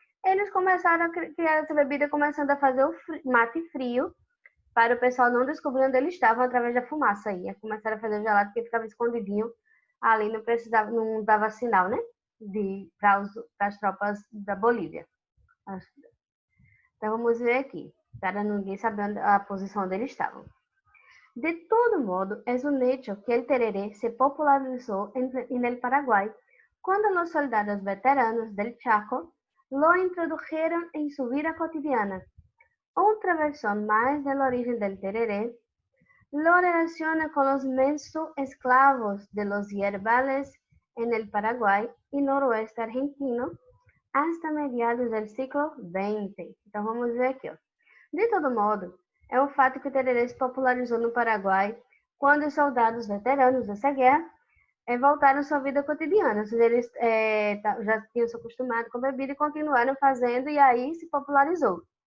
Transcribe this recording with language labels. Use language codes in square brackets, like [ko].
[pt] Eles começaram a criar essa bebida, começando a fazer o mate frio, para o pessoal não descobrir onde eles estavam através da fumaça aí. Começaram a fazer o gelado, porque ficava escondidinho ali, não dava sinal, né? Para as tropas da Bolívia. Então vamos ver aqui, para ninguém saber a posição onde eles estavam. [es] De todo modo, es un hecho que el tereré se popularizó en el Paraguay cuando los soldados veteranos del Chaco lo introdujeron en su vida cotidiana. Otra versión más del origen del tereré lo relaciona con los menso-esclavos de los yerbales en el Paraguay y noroeste argentino hasta mediados del siglo XX. [pt] Então vamos ver aqui, ó. De todo modo, é um fato que o tererê se popularizou no Paraguai quando os soldados veteranos dessa guerra voltaram à sua vida cotidiana. Ou seja, eles já tinham se acostumado com a bebida e continuaram fazendo, e aí se popularizou.